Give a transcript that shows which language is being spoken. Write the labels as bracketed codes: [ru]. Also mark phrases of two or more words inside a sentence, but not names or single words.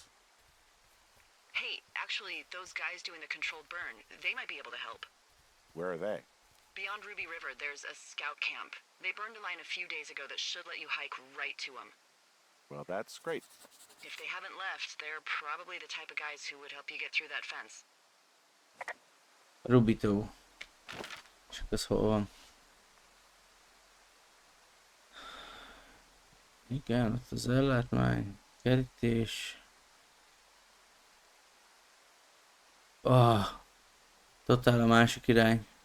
[en] Hey, actually, those guys doing the controlled burn, they might be able to help. Where are they? Beyond Ruby River, there's a scout camp. They burned a line a few days ago that should let you hike right to them. Well, that's great. If they haven't left, they're probably the type of guys who would help you get through that fence. [hu] Rubitó. Csak az hol van? Igen, ott az ellátmány, kerítés. Totál a másik irány.